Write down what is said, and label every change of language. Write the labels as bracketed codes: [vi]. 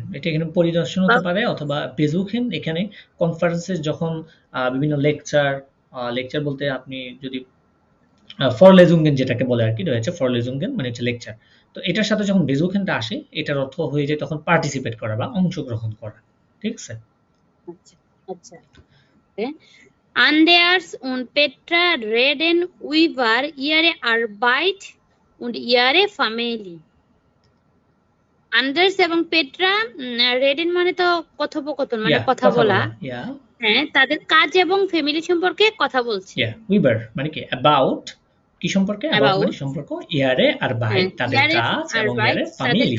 [bn] এটা এখানে পরিদর্শন হতে পারে অথবা বেজুখেন, এখানে কনফারেন্সে যখন বিভিন্ন লেকচার, লেকচার বলতে আপনি যদি ফরলেজুঙ্গেন যেটাকে বলে আর কি রয়েছে, ফরলেজুঙ্গেন মানে হচ্ছে লেকচার। তো এটার সাথে যখন বেজুখেনটা আসে, এটার অর্থ হয়ে যায় তখন পার্টিসিপেট করা বা অংশগ্রহণ করা, ঠিক আছে। আচ্ছা আচ্ছা। [de] Anders und Petra reden über ihre Arbeit und ihre Familie. [bn] আন্ডার্স এবং পেট্রা রেডেন মানে তো কথোপকথন, মানে কথা বলা। ইয়া হ্যাঁ, তাদের কাজ এবং ফ্যামিলি সম্পর্কে কথা বলছে। ইয়া উইবার মানে কি অ্যাবাউট, কি সম্পর্কে, অ্যাবাউট মানে অ্যাবাউট, সম্পর্ক, ইয়ারে আর বাই হ্যাঁ, তাদের [de] ইয়ারে [bn] কাজ এবং [de] আরবাইট ইয়ারে [bn] তাদের ফ্যামিলি।